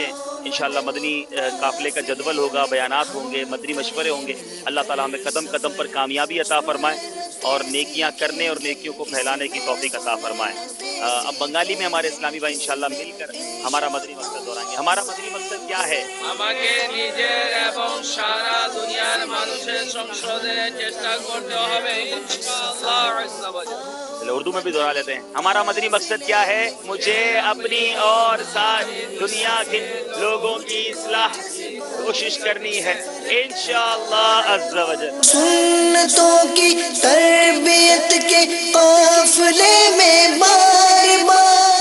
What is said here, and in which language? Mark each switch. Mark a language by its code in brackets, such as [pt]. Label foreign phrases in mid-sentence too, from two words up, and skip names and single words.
[ur] انشاءاللہ مدنی قافلے کا جدول ہوگا، بیانات ہوں گے، مدنی مشورے ہوں گے. اللہ تعالیٰ ہمیں قدم قدم پر کامیابی عطا فرمائے اور نیکیاں کرنے اور نیکیوں کو پھیلانے کی توفیق عطا فرمائے. اب بنگالی میں ہمارے اسلامی بھائی انشاءاللہ مل کر ہمارا مدنی مقصد دہرائیں گے. ہمارا مدنی مقصد کیا ہے؟ [bn] আমাকে নিজের এবং সারা দুনিয়ার মানুষের সংসদে চেষ্টা করতে হবে [ar] إن شاء الله عز وجل. [ur] اردو میں بھی دہرا لیتے ہیں. ہمارا مدنی مقصد کیا ہے؟ مجھے اپنی اور ساری دنیا کے لوگوں کی اصلاح کوشش کرنی ہے [ar] انشاءاللہ عز و جل. [ur] سنتوں کی تربیت کے قافلے میں بار بار.